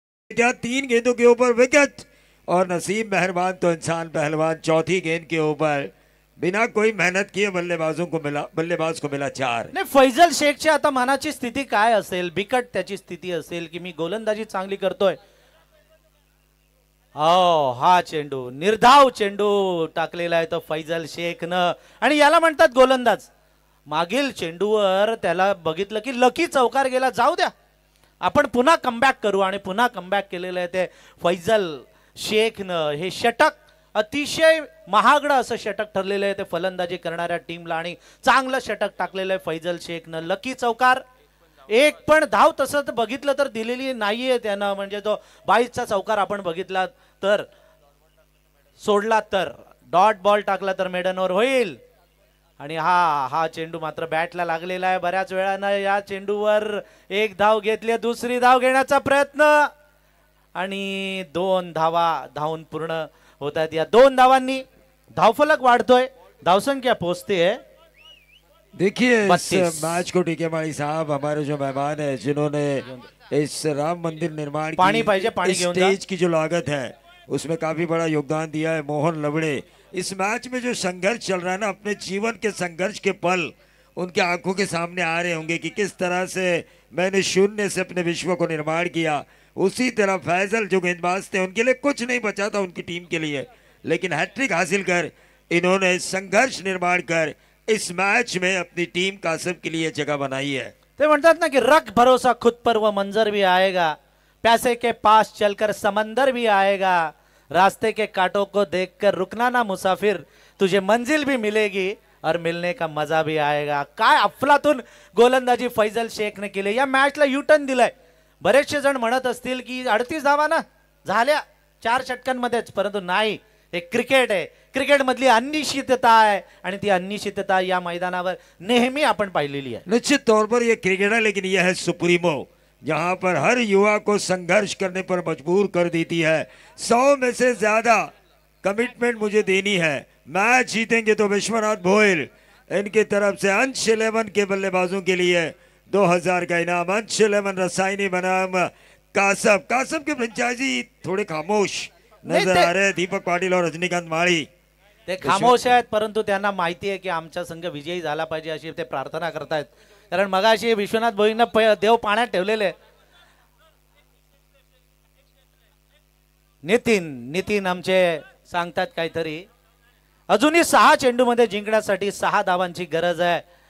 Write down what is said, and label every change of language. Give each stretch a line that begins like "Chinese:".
Hindi: क्या 3 गेंदों के ऊपर विकेट। और नसीब मेहरबान तो इंसान पहलवान, चौथी गेंद के ऊपर बिना कोई मेहनत किए बल्लेबाज को मिला 4।
Marathi: नाही, फैजल शेखची आता मनाची स्थिती काय असेल, बिकट त्याची स्थिती असेल की मी गोलंदाजी चांगली करतोय. हो, हा चेंडू निर्धाव चेंडू टाकलेला आहे तो फैजल शेखनं. आणि याला म्हणतात गोलंदाज. मागील चेंडूवर त्याला बघितलं की लकी चौकार गेला. जाऊ द्या, आपण पुन्हा कमबॅक करू. आणि पुन्हा कमबॅक केलेलं आहे ते फैजल शेखनं. हे षटक अतिशय महागडं असं षटक ठरलेलं आहे ते फलंदाजी करणाऱ्या टीमला. आणि चांगलं षटक टाकलेलं आहे फैजल शेखनं. लकी चौकार. एक पण धाव तसं बघितलं तर दिलेली नाहीये त्यानं. म्हणजे तो 22चा चौकार आपण बघितला तर, सोडला तर, डॉट बॉल टाकला तर मेडनवर होईल. आणि हा चेंडू मात्र बॅटला लागलेला आहे. बऱ्याच वेळानं या चेंडूवर एक धाव घेतली, दुसरी धाव घेण्याचा प्रयत्न आणि 2 धावा धावून पूर्ण होत आहेत. या 2 धावांनी धावफलक वाढतोय, धावसंख्या पोहोचते.
Hindi: देखिए इस 32। मैच को टीके माड़ी साहब हमारे जो मेहमान है जिन्होंने इस राम मंदिर निर्माण पानी की
Marathi: पाहिजे, पानी
Hindi: इस
Marathi: घेऊन जा।
Hindi: स्टेज की जो लागत है उसमें काफी बड़ा योगदान दिया है मोहन लवड़े। इस मैच में जो संघर्ष चल रहा है ना, अपने जीवन के संघर्ष के पल उनके आंखों के सामने आ रहे होंगे कि किस तरह से मैंने शून्य से अपने विश्व को निर्माण किया। उसी तरह फैजल जो गेंदबाज थे उनके लिए कुछ नहीं बचा था उनकी टीम के लिए, लेकिन हैट्रिक हासिल कर इन्होंने संघर्ष निर्माण कर इस मैच में अपनी टीम कासब के लिए जगह बनाई है।
Marathi: ते म्हणतात ना की
Hindi: रख भरोसा खुद पर वो मंजर भी आएगा, प्यासे के पास चलकर समंदर भी आएगा, रास्ते के कांटों को देखकर रुकना ना मुसाफिर, तुझे मंजिल भी मिलेगी और मिलने का मजा भी आएगा.
Marathi: काय अफलातून गोलंदाजी फैजल शेखने केली. या मॅचला युटर्न दिलाय. बरेचसे जण म्हणत असतील की 38 धावा ना झाल्या 4 षटकांमध्येच, परंतु नाही, हे क्रिकेट आहे. क्रिकेट मधली अनिश्चितता आहे आणि ती अनिश्चितता या मैदानावर नेहमी आपण पाहिलेली आहे.
Hindi: निश्चित तौर पर यह क्रिकेट है, लेकिन यह है सुप्रीमो, जहां पर हर युवा को संघर्ष करने पर मजबूर कर देती है. 100 में से ज्यादा कमिटमेंट मुझे देनी है. मैच जीतेंगे तो विश्वनाथ भोईर, इनकी तरफ से अंश 11 के बल्लेबाजों के लिए 2000 का इनाम. अंश 11 रसायनी बनाम कासब के फ्रेंचाइजी थोड़े खामोश नजर आ रहे हैं. दीपक पाटिल और रजनीकांत माळी
Marathi: ते खामोश आहेत, परंतु त्यांना माहिती आहे की आमचा संघ विजयी झाला पाहिजे अशी ते प्रार्थना करतायत. कारण मगाशी विश्वनाथ भोईरनं देव पाण्यात ठेवलेले. नितीन आमचे सांगतात काहीतरी. अजूनही 6 चेंडूमध्ये जिंकण्यासाठी 6 धावांची गरज आहे.